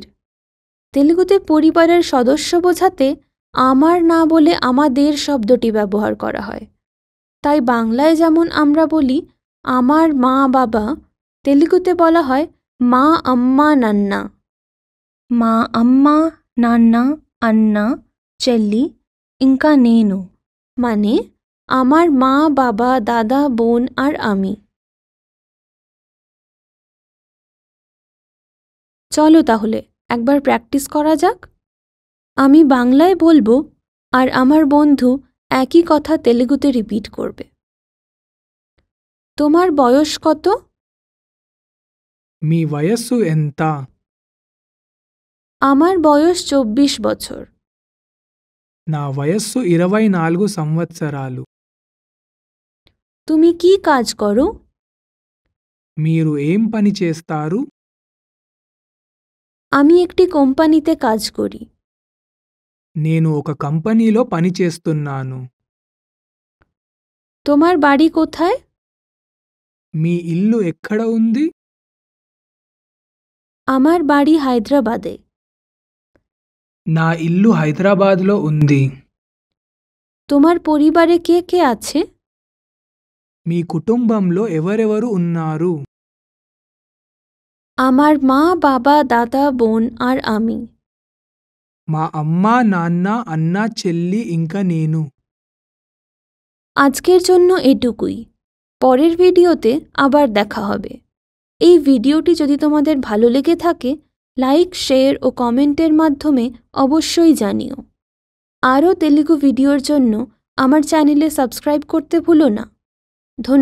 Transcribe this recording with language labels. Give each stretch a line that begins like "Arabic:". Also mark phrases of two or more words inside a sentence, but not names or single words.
Bangla: তেলুগুতে পরিবারের সদস্য বোঝাতে আমার না বলে আমাদের শব্দটি ব্যবহার করা হয়। তাই বাংলায় যেমন আমরা বলি আমার মা বাবা, তেলুগুতে বলা হয়
Telugu: మా అమ్మ నాన్న। మా అమ్మ, నాన్న, అన్న, చెల్లి ఇంకా నేను
Bangla: মানে আমার মা, বাবা, দাদা, বোন আর আমি। চলো তাহলে একবার প্র্যাকটিস করা যাক। আমি বাংলায় বলবো আর আমার বন্ধু একই কথা তেলুগুতে রিপিট করবে। তোমার বয়স কত?
Telugu: మీ వయస్సు ఎంత?
Bangla: আমার বয়স 24 বছর।
Telugu: నా వయస్సు 24 సంవత్సరాలు।
Bangla: তুমি কি কাজ করো?
Telugu: మీరు ఏం పని చేస్తారు?
Bangla: আমি একটি কোম্পানিতে কাজ করি।
Telugu: నేను ఒక కంపెనీలో పని చేస్తున్నాను।
Bangla: তোমার বাড়ি কোথায়?
Telugu: మీ ఇల్లు ఎక్కడ ఉంది?
Bangla: আমার বাড়ি হায়দ্রাবাদে।
Telugu: నా ఇల్లు హైదరాబాద్లో ఉంది।
Bangla: তোমার পরিবারে কে কে আছে?
Telugu: మీ కుటుంబంలో ఎవరెవరు ఉన్నారు?
Bangla: আমার মা, বাবা, দাদা, বোন আর আমি।
Telugu: మా అమ్మ, నాన్న, అన్న, చెల్లి ఇంకా నేను।
Bangla: আজকের জন্য এটুকুই। পরের ভিডিওতে আবার দেখা হবে। এই ভিডিওটি যদি তোমাদের ভালো লেগে থাকে লাইক, শেয়ার ও কমেন্টের মাধ্যমে অবশ্যই জানিও। আরও তেলুগু ভিডিওর জন্য আমার চ্যানেলে সাবস্ক্রাইব করতে ভুলো না।